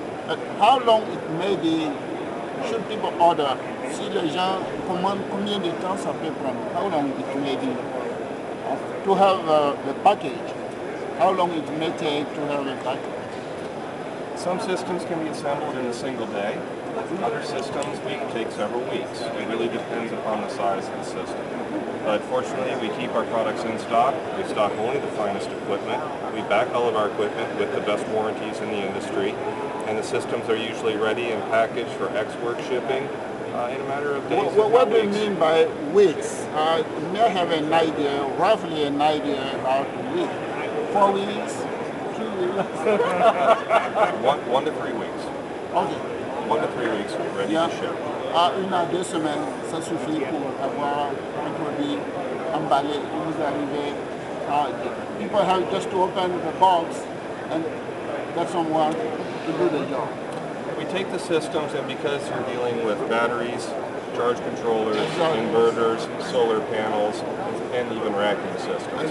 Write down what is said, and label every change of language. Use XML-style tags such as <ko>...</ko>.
<en>But how long it may be, should people order?</en> <fr>Si les gens commandent, combien de temps ça peut prendre?</fr> <en>How long it may be to have the package? How long it may take to have a package? Some systems can be assembled in a single day. Other systems take several weeks. It really depends upon the size of the system. But fortunately, we keep our products in stock. We stock only the finest equipment. We back all of our equipment with the best warranties in the industry. And the systems are usually ready and packaged for export shipping in a matter of days. What do you mean by weeks? You may have an idea, roughly an idea about a week. 4 weeks? 2 weeks? 1 to 3 weeks. Okay. 1 to 3 weeks ready to ship.</en> <fr>1 à 2 semaines, ça suffit pour avoir un produit emballé. Vous arrivez,</fr> <en>people have just to open the box and get someone to do the job. We take the systems, and because you're dealing with batteries, charge controllers, Exactly. inverters, solar panels, and even racking systems,</en>